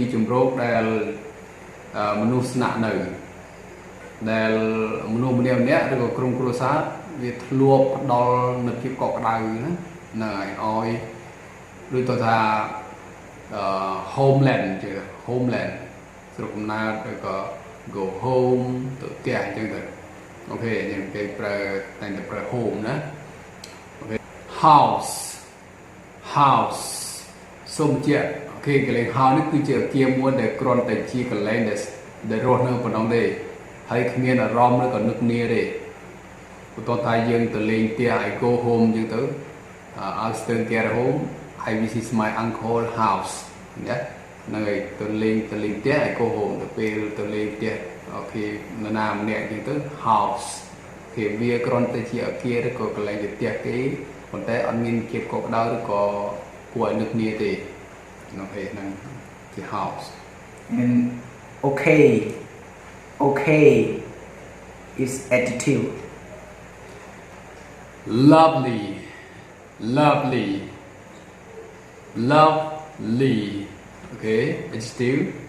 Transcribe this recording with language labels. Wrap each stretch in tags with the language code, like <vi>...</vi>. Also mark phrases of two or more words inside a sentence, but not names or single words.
<km>ជម្រកដែលមនុស្សស្នាក់នៅដែលមនុស្សម្នាក់ឬក៏ក្រុមគ្រួសារវាធ្លាប់ផ្ដល់នូវភាពកក់ក្ដៅណាហ្នឹងហើយឲ្យដូចទៅថាhomeland ជា homeland ស្រុកកំណើតឬក៏</km> <en>go home</en> <km>ទៅផ្ទះអញ្ចឹងទៅអូខេអញ្ចឹងគេប្រើតែងតែប្រើ home ណាអូខេ house សូមជម្រាបអូខេកន្លែង house នេះគឺជាអគារមួយដែលគ្រាន់តែជាកន្លែងដែលរស់នៅប៉ុណ្ណឹងទេហើយគ្មាន អារម្មណ៍ឬក៏នឹកនាទេបន្ទាប់ថាយើងទៅលេងផ្ទះ</km> <en>I go home</en> <km>អញ្ចឹងទៅ</km> <en>I'll stay at home I visit my uncle house</en> <km>ណាហ្នឹងហើយទៅលេងផ្ទះ</km> <en>I go home</en> <km>ទៅពេលទៅលេងផ្ទះអូខេនរណាម្នាក់អញ្ចឹងទៅ house គេវាគ្រាន់តែជាអគារឬក៏កន្លែងផ្ទះគេប៉ុន្តែអត់មានភាពកក់ក្ដៅឬក៏គួរឲ្យនឹកនាទេអូខេហ្នឹងជា house</km> <en>and okay is adjective. Lovely, okay, adjective.</en>